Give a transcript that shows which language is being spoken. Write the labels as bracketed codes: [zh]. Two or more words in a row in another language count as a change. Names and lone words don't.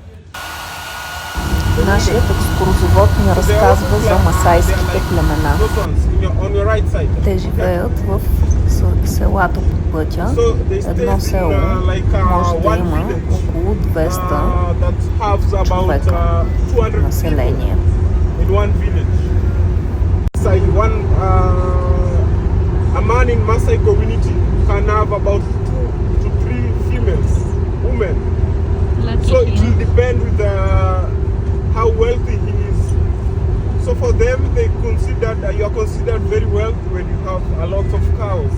[bg] Нашият екскурзовод ни разказва за масайските племена. Те живеят в селата по пътя. Едно село може да има около 200 човека население. [en] A man in Maasai community can have about 2 to 3 females, women. So it will depend with how wealthy he is. So for them, they consider that you are considered very wealthy when you have a lot of cows.